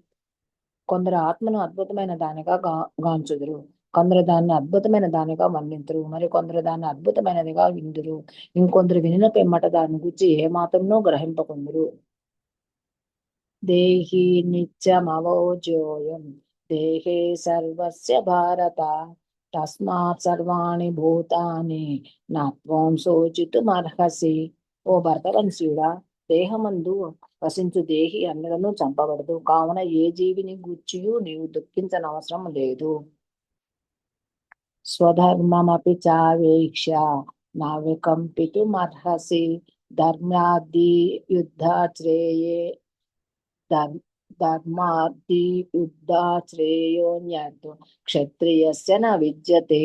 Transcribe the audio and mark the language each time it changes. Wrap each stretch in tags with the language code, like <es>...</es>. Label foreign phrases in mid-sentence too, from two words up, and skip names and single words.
<te>కొందరు ఆత్మను అద్భుతమైన దానిగా గాంచుదురు, కొందరు దాన్ని అద్భుతమైన దానిగా వర్ణింతురు, మరి కొందరు దాన్ని అద్భుతమైనదిగా విందురు, ఇంకొందరు వినిన పిమ్మట దాని గురించి ఏమాత్రమో గ్రహింపకుందురు.</te> <sa>దేహి నిత్యమవోజోయం దేహే సర్వస్య భారత తస్మాత్ సర్వాణి భూతాని నత్వం శోచితుమర్హసి.</sa> <te>ఓ భరతవంశీయుడా, దేహమందు వసించు దేహి అన్నిలను చంపబడదు, కావున ఏ జీవిని గూర్చియు నీవు దుఃఖించనవసరం లేదు.</te> <sa>స్వధర్మమపి చావేక్ష నా వికంపితుమర్హసి ధర్మాది యుద్ధాశ్రేయే ధర్మాది యుద్ధాశ్రేయోన్యత్ క్షత్రియస్య న విద్యతే.</sa>